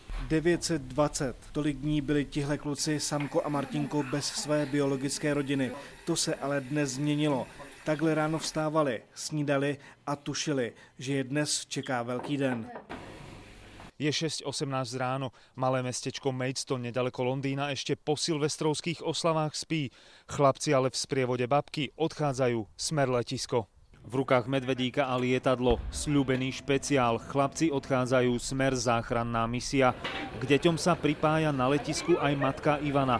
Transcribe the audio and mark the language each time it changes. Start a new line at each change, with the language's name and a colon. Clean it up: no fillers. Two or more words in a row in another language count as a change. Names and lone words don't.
Czech: 920. Tolik dní byli tihle kluci, Samko a Martinko, bez své biologické rodiny. To se ale dnes změnilo. Takhle ráno vstávali, snídali a tušili, že je dnes čeká velký den. Je 6:18 ráno.
Slovak: Malé mestečko Maidstone nedaleko Londýna ešte po silvestrovských oslavách spí. Chlapci ale v sprievode babky odchádzajú smer letisko. V rukách medvedíka a lietadlo, sľúbený špeciál. Chlapci odchádzajú smer záchranná misia. K deťom sa pripája na letisku aj matka Ivana.